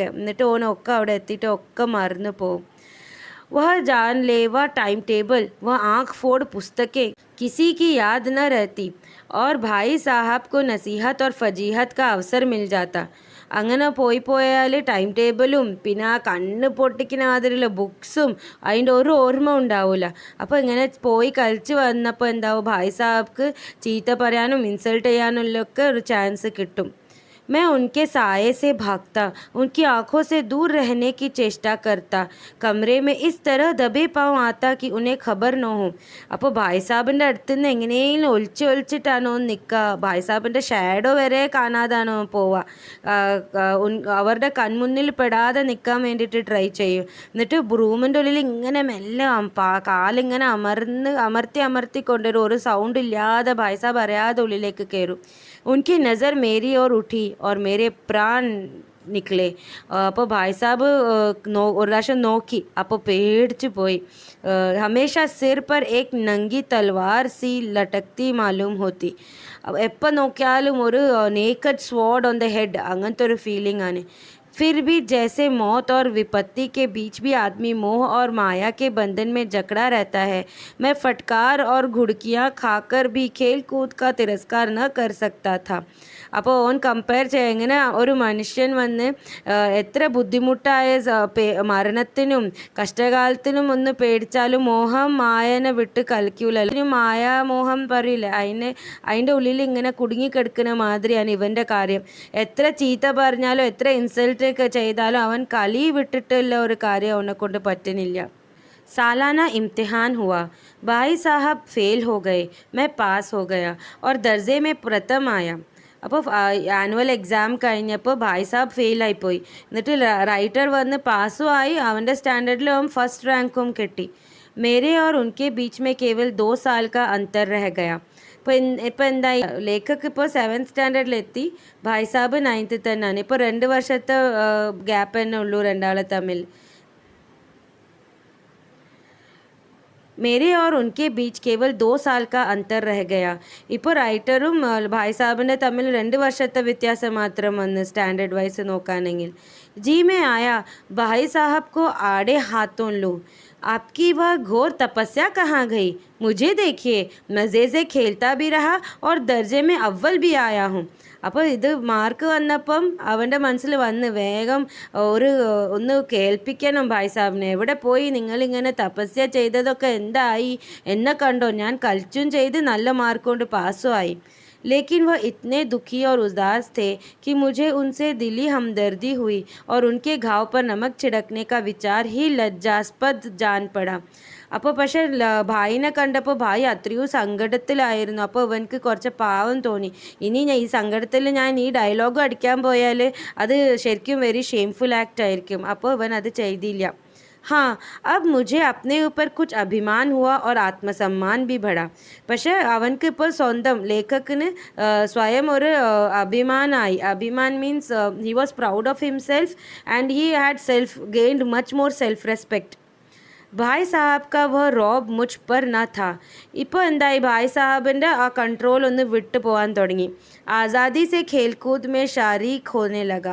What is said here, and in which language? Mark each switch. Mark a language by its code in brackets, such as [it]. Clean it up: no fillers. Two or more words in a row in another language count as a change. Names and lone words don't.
[ml] എന്നിട്ട് ഓനൊക്കെ അവിടെ എത്തിയിട്ട് ഒക്കെ മറന്നു പോകും. [hi] वह जानलेवा टाइम टेबल, वह आँख फोड़ पुस्तकें, किसी की याद न रहती और भाई साहब को नसीहत और फजीहत का अवसर मिल जाता. [ml] അങ്ങനെ പോയാൽ ടൈം ടേബിളും പിന്നെ ആ കണ്ണ് പൊട്ടിക്കുന്ന മാതിരിയുള്ള ബുക്സും അതിൻ്റെ ഒരു ഓർമ്മ ഉണ്ടാവില്ല. അപ്പോൾ ഇങ്ങനെ പോയി കളിച്ച് വന്നപ്പോൾ എന്താവും, ഭായ് സാഹബ്ക്ക് ചീത്ത പറയാനും ഇൻസൾട്ട് ചെയ്യാനുള്ളൊക്കെ ഒരു ചാൻസ് കിട്ടും. [hi] मैं उनके साये से भागता, उनकी आंखों से दूर रहने की चेष्टा करता, कमरे में इस तरह दबे पाँव आता कि उन्हें खबर न हो. [ml] അപ്പോൾ ഭായ് സാബിൻ്റെ അടുത്ത് നിന്ന് എങ്ങനെയും ഒളിച്ചിട്ടാണോ നിൽക്കുക, ഭായ് സാബിൻ്റെ ഷാഡോ വരെ കാണാതാണോ പോവുക, അവരുടെ കൺമുന്നിൽ പെടാതെ നിൽക്കാൻ വേണ്ടിയിട്ട് ട്രൈ ചെയ്യും. എന്നിട്ട് റൂമിൻ്റെ ഉള്ളിൽ ഇങ്ങനെ മെല്ലെ കാലിങ്ങനെ അമർത്തി കൊണ്ടുവരും. ഒരു സൗണ്ട് ഇല്ലാതെ ഭായ് സാബ് അറിയാതെ ഉള്ളിലേക്ക് കയറും. [hi] उनकी नज़र मेरी ओर उठी और मेरे प्राण निकले. [ml] അപ്പോൾ ഭായ് സാബ് ഒരു പ്രാവശ്യം നോക്കി, അപ്പോൾ പേടിച്ചു പോയി. [hi] हमेशा सिर पर एक नंगी तलवार सी लटकती मालूम होती. [ml] എപ്പോൾ നോക്കിയാലും ഒരു [en] naked sword on the head, [ml] അങ്ങനത്തെ ഒരു ഫീലിംഗ് ആണ്. [hi] फिर भी जैसे मौत और विपत्ति के बीच भी आदमी मोह और माया के बंधन में जकड़ा रहता है, मैं फटकार और घुड़कियाँ खाकर भी खेल कूद का तिरस्कार न कर सकता था. [ml] അപ്പോൾ ഓൻ കമ്പയർ ചെയ്യുക, എങ്ങനെ ഒരു മനുഷ്യൻ വന്ന് എത്ര ബുദ്ധിമുട്ടായ മരണത്തിനും കഷ്ടകാലത്തിനും ഒന്ന് പേടിച്ചാലും മോഹം മായനെ വിട്ട് കളിക്കൂല. അല്ലെങ്കിൽ മായാമോഹം പറയില്ല, അതിൻ്റെ ഉള്ളിൽ ഇങ്ങനെ കുടുങ്ങിക്കിടക്കുന്ന മാതിരിയാണ് ഇവൻ്റെ കാര്യം. എത്ര ചീത്ത പറഞ്ഞാലും എത്ര ഇൻസൾട്ട് ചെയ്താലും അവൻ കളി വിട്ടിട്ടുള്ള ഒരു കാര്യം അവനെ കൊണ്ട് പറ്റുന്നില്ല. [hi] सालाना इम्तिहान हुआ. भाई साहब फेल हो गए, मैं पास हो गया और दर्जे में प्रथम आया. [ml] അപ്പോൾ ആനുവൽ എക്സാം കഴിഞ്ഞപ്പോൾ ഭായ് സാബ് ഫെയിലായിപ്പോയി. എന്നിട്ട് റൈറ്റർ വന്ന് പാസ്സും ആയി, അവൻ്റെ സ്റ്റാൻഡേർഡിൽ അവൻ ഫസ്റ്റ് റാങ്കും കിട്ടി. [hi] मेरे और उनके बीच में केवल 2 साल का अंतर रह गया. [ml] ഇപ്പോൾ എന്തായി, ലേഖക്ക് ഇപ്പോൾ 7th സ്റ്റാൻഡേർഡിലെത്തി, ഭായ് സാബ് 9th തന്നെയാണ്. ഇപ്പോൾ 2 വർഷത്തെ ഗ്യാപ്പ് തന്നെ ഉള്ളൂ രണ്ടാളെ തമ്മിൽ. [hi] मेरे और उनके बीच केवल 2 साल का अंतर रह गया. [ml] ഇപ്പോൾ റൈറ്ററും ഭായ് സാബിൻ്റെ തമ്മിൽ 2 വർഷത്തെ വ്യത്യാസം മാത്രം വന്ന് [en] standard wise [ml] നോക്കുകയാണെങ്കിൽ. [hi] जी मैं आया, भाई साहब को आड़े हाथों लूँ. आपकी वह घोर तपस्या कहाँ गई? मुझे देखिए, मज़े से खेलता भी रहा और दर्जे में अव्वल भी आया हूँ. [ml] അപ്പോൾ ഇത് മാർക്ക് വന്നപ്പം അവൻ്റെ മനസ്സിൽ വന്ന് വേഗം ഒന്ന് കേൾപ്പിക്കണം ഭായ് സാബിനെ. എവിടെ പോയി നിങ്ങളിങ്ങനെ തപസ്യ ചെയ്തതൊക്കെ എന്തായി? എന്നെ കണ്ടോ, ഞാൻ കളിച്ചും ചെയ്ത് നല്ല മാർക്ക് കൊണ്ട് പാസ്സും ആയി. [hi] लेकिन वह इतने दुखी और उदास थे कि मुझे उनसे दिली हमदर्दी हुई और उनके घाव पर नमक छिड़कने का विचार ही लज्जास्पद जान पड़ा. [ml] അപ്പോൾ പക്ഷേ ഭായിനെ കണ്ടപ്പോൾ ഭായി അത്രയും സങ്കടത്തിലായിരുന്നു. അപ്പോൾ ഇവനക്ക് കുറച്ച് പാവം തോന്നി. ഇനി ഈ സങ്കടത്തിൽ ഞാൻ ഈ ഡയലോഗ് അടിക്കാൻ പോയാൽ അത് ശരിക്കും [en] very shameful act [ml] ആയിരിക്കും. അപ്പോൾ ഇവൻ അത് ചെയ്തില്ല. [hi] हाँ, अब मुझे अपने ऊपर कुछ अभिमान हुआ और आत्मसम्मान भी बढ़ा. [ml] പക്ഷേ അവനക്ക് ഇപ്പോൾ സ്വന്തം ലേഖകന് സ്വയം ഒരു അഭിമാനമായി. [en] അഭിമാൻ മീൻസ് he was proud of himself and he had geined much more self respect. [hi] ഭായ് സാഹബ് का वह रौब मुझ पर न था. [ml] ഇപ്പോൾ എന്തായി, ഭായ് സാഹബിൻ്റെ ആ കൺട്രോൾ ഒന്ന് വിട്ടു പോകാൻ തുടങ്ങി. [hi] आज़ादी से खेलकूद में शरीक होने लगा.